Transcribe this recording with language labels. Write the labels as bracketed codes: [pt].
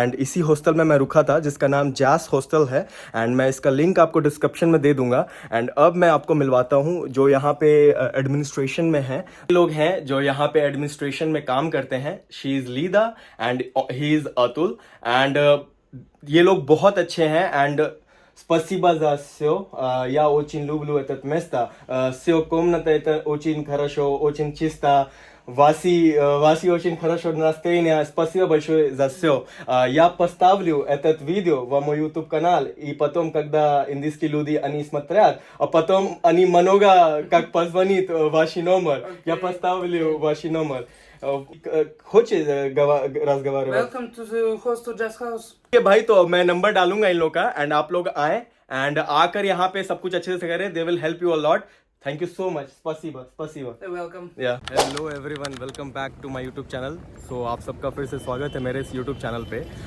[hi] And इसी hostel में मैं रुका था, जिसका नाम जैस हॉस्टल है, एंड मैं इसका लिंक आपको डिस्क्रिप्शन में दे दूंगा। एंड अब मैं आपको मिलवाता हूँ जो यहाँ पे एडमिनिस्ट्रेशन में है, लोग हैं जो यहाँ पे एडमिनिस्ट्रेशन में काम करते हैं। [en] She is Lida and he is Atul. And [hi] ये लोग बहुत अच्छे हैं। [ru] एंड Спасибо за все. Я очень люблю это место. Все комната это очень хорошо, очень чисто. Васи очень хорошо настроение. Спасибо большое за все. Я поставлю этот видео в мой YouTube канал, и потом, когда индийские люди они смотрят, а потом они много как позвонит ваш номер, я поставлю ваш номер. хочешь разговаривать? [en] Welcome to the hostel Jazz House. [hi] भाई तो मैं नंबर डालूंगा इन लोग का, एंड आप लोग आए, एंड आकर यहाँ पे सब कुछ अच्छे से करें। [en] They will help you a lot. Thank you so much. स्पसीबा। Welcome. Hello everyone, welcome back to my YouTube channel. [hi] सो आप सबका फिर से स्वागत है मेरे इस यूट्यूब चैनल पे।